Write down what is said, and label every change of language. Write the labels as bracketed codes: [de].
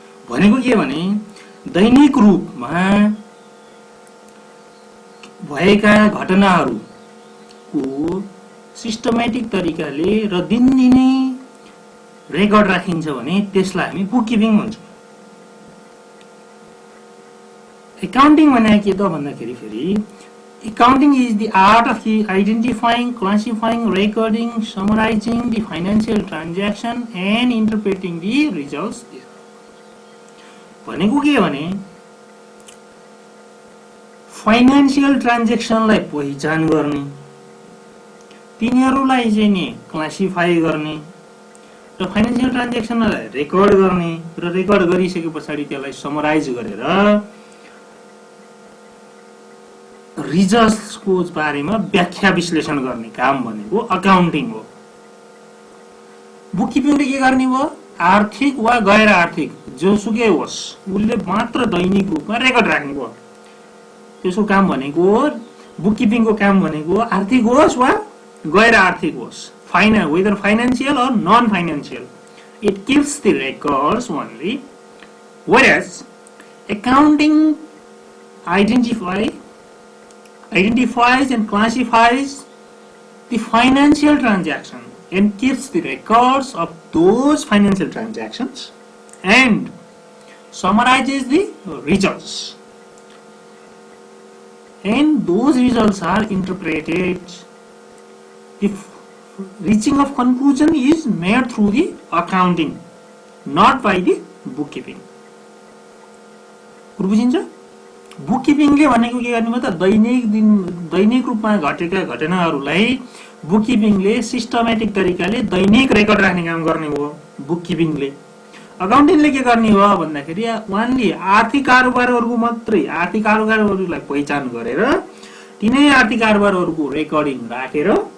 [ne] भनेको के भने दैनिक रूपमा भएका घटनाहरूको सिस्टमेटिक तरिकाले र दिनदिनै रेकर्ड राखिन्छ भने त्यसलाई हामी बुक किपिङ भन्छौँ। एकाउन्टिङ भनेको के त भन्दाखेरि फेरि [en] accounting is the art of identifying, classifying, recording, summarizing the financial transaction and interpreting the results. [ne] भनेको के भने फाइनान्शियल ट्रान्ज्याक्सनलाई पहिचान गर्ने, तिनीहरूलाई चाहिँ नि क्लासिफाई गर्ने र फाइनान्शियल ट्रान्ज्याक्सनलाई रेकर्ड गर्ने र रेकर्ड गरिसके पछाडि त्यसलाई समराइज गरेर रिजल्ट्सको बारेमा व्याख्या विश्लेषण गर्ने काम भनेको अकाउन्टिङ हो। बुक किपिङले के गर्ने भयो, आर्थिक वा गैर आर्थिक जोसुकै होस् उसले मात्र दैनिक रूपमा रेकर्ड राख्ने भयो। त्यसको काम भनेको, बुक किपिङको काम भनेको आर्थिक होस् वा गैर आर्थिक होस्, [en] whether financial or non-financial, it keeps the records only, whereas accounting identifies and classifies the financial transaction and keeps the records of those financial transactions and summarizes the results, and those results are interpreted. The reaching of conclusion is made through the accounting, not by the bookkeeping. [ne] बुझिन्छ? Book किपिङले भनेको के गर्ने त दैनिक रूपमा घटेका घटनाहरूलाई book किपिङले systematic तरिकाले दैनिक record राख्ने काम गर्ने भयो बुक किपिङले। अकाउन्टिङले के गर्ने हो भन्दाखेरि उहाँले आर्थिक कारोबारहरूको मात्रै, आर्थिक कारोबारहरूलाई पहिचान गरेर तिनै आर्थिक कारोबारहरूको रेकर्डिङ राखेर,